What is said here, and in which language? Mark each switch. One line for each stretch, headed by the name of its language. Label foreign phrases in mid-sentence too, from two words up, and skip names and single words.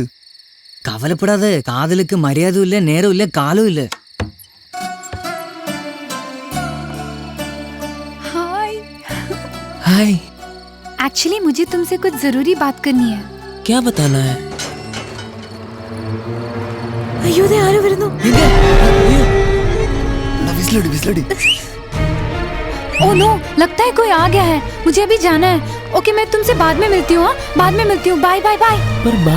Tamil: கவலைப்படாதே, காதலுக்கு மரியாதையில்லை, நேரமில்லை, காலமில்லை.
Hindi: हाय। एक्चुअली मुझे तुमसे कुछ जरूरी बात करनी है। क्या बताना है?
Malayalam: അയ്യോ ദേ ആരോ വരുന്നു.
English: oh no,
Hindi: लगता है कोई आ गया है। मुझे अभी जाना है। ओके, मैं तुमसे बाद में मिलती हूँ। बाद में मिलती हूँ।
English: bye bye bye.
Hindi: पर बात